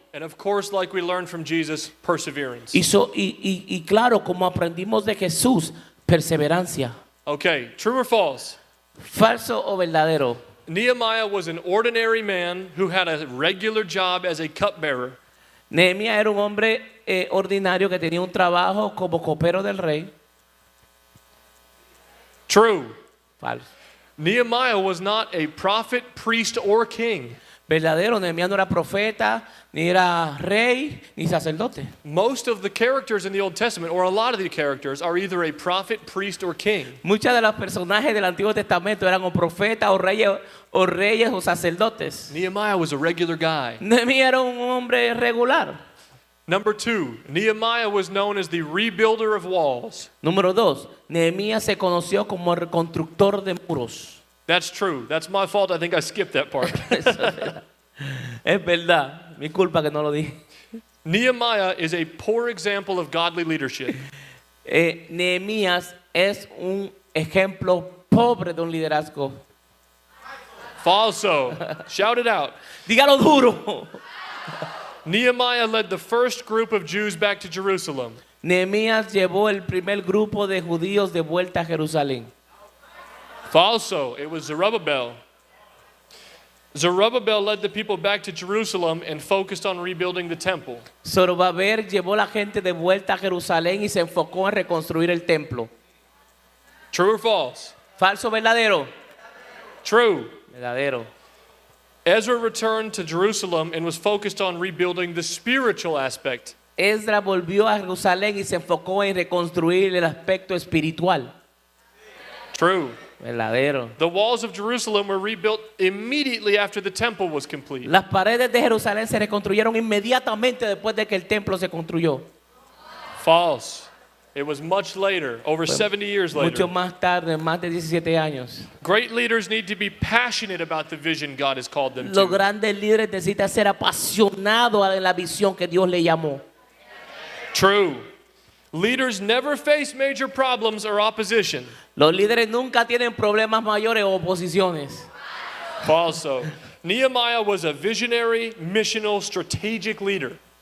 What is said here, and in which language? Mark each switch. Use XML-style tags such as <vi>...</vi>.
<en>And of course, like we learned from Jesus, perseverance.</en> <es>Y claro, como aprendimos de Jesús, perseverancia.</es> <en>Okay, true or false?</en> <es>¿Falso o verdadero?</es> <en>Nehemiah was an ordinary man who had a regular job as a cupbearer.</en> <es>Nehemías era un hombre ordinario que tenía un trabajo como copero del rey.</es> <en>True.</en> <es>Falso.</es> <en>Nehemiah was not a prophet, priest, or king.</en> <es>Verdadero, Nehemías no era profeta, ni era rey, ni sacerdote.</es> <en>Most of the characters in the Old Testament, or a lot of the characters, are either a prophet, priest, or king.</en> <es>Muchos de los personajes del Antiguo Testamento eran o profetas o reyes o sacerdotes.</es> <en>Nehemiah was a regular guy.</en> <es>Nehemías era un hombre regular.</es> <en>Number 2, Nehemiah was known as the rebuilder of walls.</en> <es>Número 2, Nehemías se conoció como el constructor de muros.</es> <en>That's true. That's my fault. I think I skipped that part.</en> <es>Es verdad, mi culpa que no lo dije.</es> <en>Nehemiah is a poor example of godly leadership.</en> <es>Nehemías es un ejemplo pobre de un liderazgo. Falso.</es> <en>Shout it out.</en> <es>Dígalo duro.</es> <en>Nehemiah led the first group of Jews back to Jerusalem.</en> <es>Nehemías llevó el primer grupo de judíos de vuelta a Jerusalén. Falso.</es> <en>It was Zerubbabel. Zerubbabel led the people back to Jerusalem and focused on rebuilding the temple.</en> <es>Zorobabel llevó la gente de vuelta a Jerusalén y se enfocó en reconstruir el templo.</es> <en>True or false?</en> <es>¿Falso o verdadero?</es> <en>True.</en> <es>Verdadero.</es> <en>Ezra returned to Jerusalem and was focused on rebuilding the spiritual aspect.</en> <es>Esdras volvió a Jerusalén y se enfocó en reconstruir el aspecto espiritual.</es> <en>True.</en> <es>Verdadero.</es> <en>The walls of Jerusalem were rebuilt immediately after the temple was complete.</en> <es>Las paredes de Jerusalén se reconstruyeron inmediatamente después de que el templo se construyó.</es> <en>False. It was much later, over</en> <es>Fue</es> <en>70 years</en> <es>mucho</es> <en>later.</en> <es>más tarde, más de 17 años.</es> <en>Great leaders need to be passionate about the vision God has called them</en> <es>Los</es> <en>to.</en> <es>grandes líderes necesitan ser apasionados en la visión que Dios le llamó.</es> <en>True. Leaders never face major problems or opposition.</en> <es>Los líderes nunca tienen problemas mayores o oposiciones.</es> <en>Also, Nehemiah was a visionary, missional, strategic leader.</en>